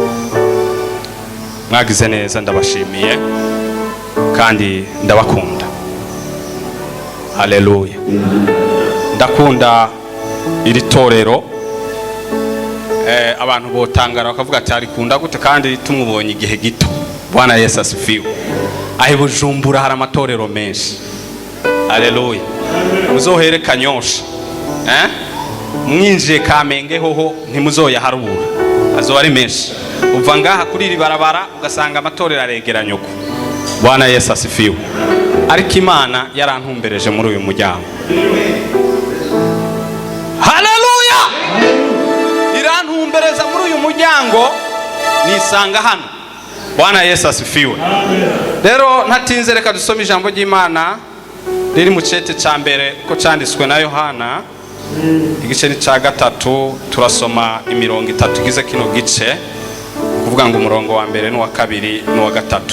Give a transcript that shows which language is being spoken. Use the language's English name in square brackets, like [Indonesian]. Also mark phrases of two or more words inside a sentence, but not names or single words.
[Rundi] Mwagize neza, ndabashimiye kandi ndabakunda. Haleluya. Ndakunda iri torero. Abantu botangara bakavuga ati arikunda gute kandi tumubonye igihe gito. [Swahili] Bwana Yesu asifiwe. [Rundi] Ahi Bujumbura hari amatorero menshi. Haleluya. Muzohere Kanyosha, mwinjiye Kamenge hoho ntimuzoya harubura, azoba ari menshi. Uva ngaha kuri iri barabara ugasanga amatorero aregeranye uko. [Swahili] Bwana Yesu asifiwe. [Rundi] Ariko Imana yarantumbereje muri uyu muryango. Haleluya. Irantumbereza muri uyu muryango nisanga hano. [Swahili] Bwana Yesu asifiwe. [Rundi] Rero ntatinze reka dusome ijambo ry'Imana riri mu cete ca mbere ko canditswe na Yohana igice ca 3. Turasoma imirongo 3 igize kino gice, kuvuga ngo umurongo wa mbere n'uwa kabiri n'uwa gatatu.